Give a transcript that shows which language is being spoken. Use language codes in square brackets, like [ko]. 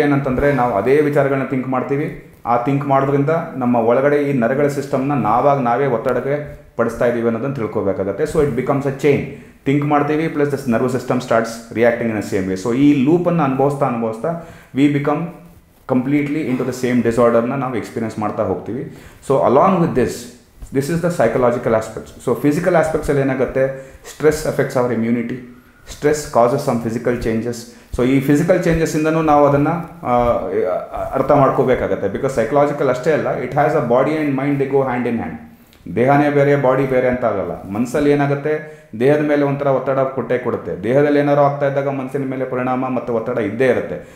[kn] ಏನಂತಂದರೆ ನಾವು ಅದೇ ವಿಚಾರಗಳನ್ನ ಥಿಂಕ್ ಮಾಡ್ತೀವಿ, ಆ ಥಿಂಕ್ ಮಾಡೋದ್ರಿಂದ ನಮ್ಮ ಒಳಗಡೆ ಈ ನರಗಳ ಸಿಸ್ಟಮ್ನ ನಾವೇ ಒತ್ತಡಕ್ಕೆ ಪಡಿಸ್ತಾ ಇದ್ದೀವಿ ಅನ್ನೋದನ್ನು ತಿಳ್ಕೊಬೇಕಾಗತ್ತೆ. [en] So it becomes a chain. Think ಮಾಡ್ತೀವಿ plus this nervous system starts reacting in a same way. So ಈ ಲೂಪನ್ನು ಅನುಭವಿಸ್ತಾ we become completely into the same ಡಿಸಾರ್ಡರ್ನ [kn] ನಾವು ಎಕ್ಸ್ಪೀರಿಯನ್ಸ್ ಮಾಡ್ತಾ ಹೋಗ್ತೀವಿ. [en] So along with this is the psychological aspects. So physical aspects [kn] ಅಲ್ಲಿ ಏನಾಗುತ್ತೆ, [en] Stress affects our immunity, stress causes some physical changes. [kn] So ಈ physical ಚೇಂಜಸ್ಸಿಂದನೂ ನಾವು ಅದನ್ನು ಅರ್ಥ ಮಾಡ್ಕೋಬೇಕಾಗತ್ತೆ. [en] because psychological [kn] ಅಷ್ಟೇ ಅಲ್ಲ, [en] It has a body and mind, they go hand in hand. [kn] ದೇಹನೇ ಬೇರೆ ಬಾಡಿ ಬೇರೆ ಅಂತ ಆಗಲ್ಲ. ಮನಸ್ಸಲ್ಲಿ ಏನಾಗುತ್ತೆ, ದೇಹದ ಮೇಲೆ ಒಂಥರ ಒತ್ತಡ ಕೊಡುತ್ತೆ. ದೇಹದಲ್ಲಿ ಏನಾರು ಆಗ್ತಾ ಇದ್ದಾಗ ಮನಸ್ಸಿನ ಮೇಲೆ ಪರಿಣಾಮ ಮತ್ತು ಒತ್ತಡ ಇದ್ದೇ ಇರುತ್ತೆ.